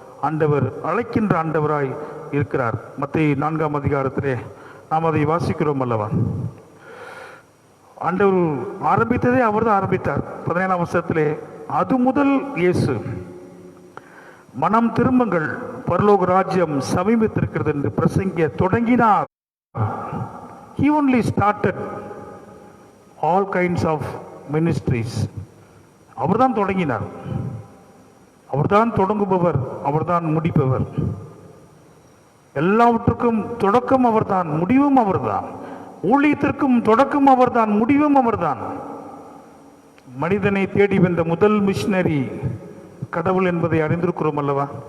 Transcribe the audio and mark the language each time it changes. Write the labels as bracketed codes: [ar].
[ta] ஆண்டவர் அழைக்கின்ற ஆண்டவராய் இருக்கிறார். மத்தேயு 4ஆம் அதிகாரத்திலே நாம் அதை வாசிக்கிறோம் அல்லவா. ஆண்டவர் ஆரம்பித்ததே அவர் தான் ஆரம்பித்தார். 17ஆம் வசனத்திலே அது முதல் இயேசு மனம் திரும்புங்கள், பரலோக ராஜ்யம் சமீபித்திருக்கிறது என்று பிரசங்கிக்க தொடங்கினார். [en] He only started all kinds of ministries. [ta] அவர்தான் தொடங்கினார். அவர்தான் தொடங்குபவர், அவர்தான் முடிப்பவர். எல்லாவற்றுக்கும் தொடக்கம் அவர்தான், முடிவும் அவர்தான். ஊழியத்திற்கும் தொடக்கம் அவர்தான், முடிவும் அவர்தான். மனிதனை தேடி வந்த முதல் மிஷினரி கடவுள் என்பதை அறிந்திருக்கிறோம் அல்லவா.